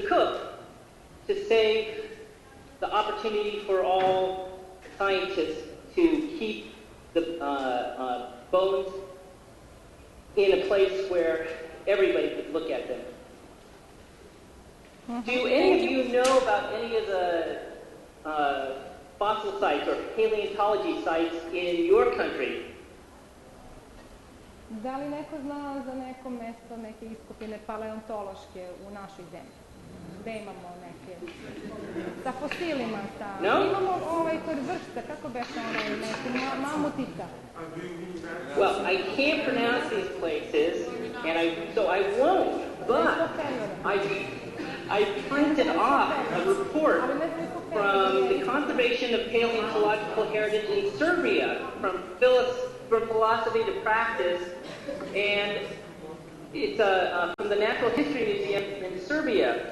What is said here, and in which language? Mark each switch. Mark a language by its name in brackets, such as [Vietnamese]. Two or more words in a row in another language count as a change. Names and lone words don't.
[English] Cook to save the opportunity for all scientists to keep the bones in a place where everybody could look at them. Do any of you know about any of the fossil sites or paleontology sites in your country? [Serbian] Da li neko zna za neko mesto, neke iskopine paleontološke u našoj zemlji? Gde imamo neke? Sa fosilima, sa... [English] No? [Serbian] Imamo kod vrste, kako beše neki mamutica? [English] Well, I can't pronounce these places, and so I won't, but I printed off a report from the Conservation of Paleontological Heritage in Serbia, from philosophy to practice, and it's from the Natural History Museum in Serbia.